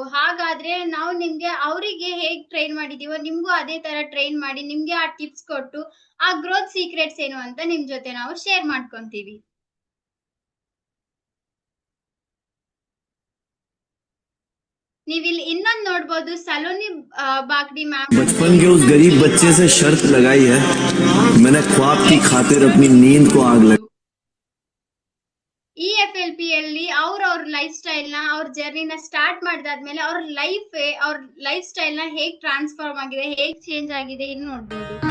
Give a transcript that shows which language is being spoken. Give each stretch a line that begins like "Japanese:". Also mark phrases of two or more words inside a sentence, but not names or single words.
Kannada: ಹಾಗಾದ್ರೆ ನಾವು ನಿಮ್ಗೆ ಅವರಿಗೆ ಹೇಗ್ ಟ್ರೈನ್ ಮಾಡಿದೀವೋ ನಿಮ್ಗೂ ಅದೇ ತರ ಟ್ರೈನ್ ಮಾಡಿ ನಿಮ್ಗೆ ಆ ಟಿಪ್ಸ್ ಕೊಟ್ಟು ಆ
English: growth secrets
Kannada: ಏನು ಅಂತ ನಿಮ್ ಜೊತೆ ನಾವು ಶೇರ್ ಮಾಡ್ಕೊಂತೀವಿ. ನೀವಿಲ್ಲಿ ಇನ್ನೊಂದು ನೋಡ್ಬೋದು, ಸಲೋನಿ बागड़ी मैम
Hindi: बचपन के उस गरीब बच्चे से शर्त लगाई है, मैंने ख्वाब की खातिर अपनी नींद को आग लगाई.
Kannada: EFLP ಅಲ್ಲಿ ಅವ್ರ
English: life style
Kannada: ನ, ಅವ್ರ ಜರ್ನಿನ ಸ್ಟಾರ್ಟ್ ಮಾಡಿದಾದ್ಮೇಲೆ ಅವ್ರ
English: life style
Kannada: ನ ಹೇಗ್ ಟ್ರಾನ್ಸ್ಫಾರ್ಮ್ ಆಗಿದೆ, ಹೇಗ್ ಚೇಂಜ್ ಆಗಿದೆ ಇಲ್ಲಿ ನೋಡ್ಬೋದು.